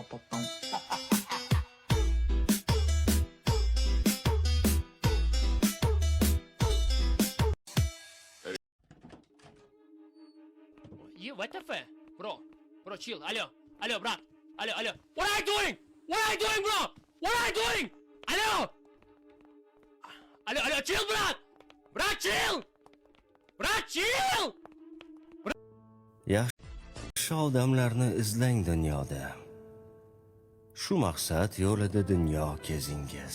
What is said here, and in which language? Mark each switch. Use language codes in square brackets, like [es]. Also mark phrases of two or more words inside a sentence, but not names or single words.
[en] You what the fuck? Bro, chill. Hello, bro. Hello. What are you doing? Bro? What are you doing? Hello, chill, bro. Bro, chill. [uz] Yaxshi odamlarni izlang dunyoda. Shu maqsad yo'lida dunyo kezingiz.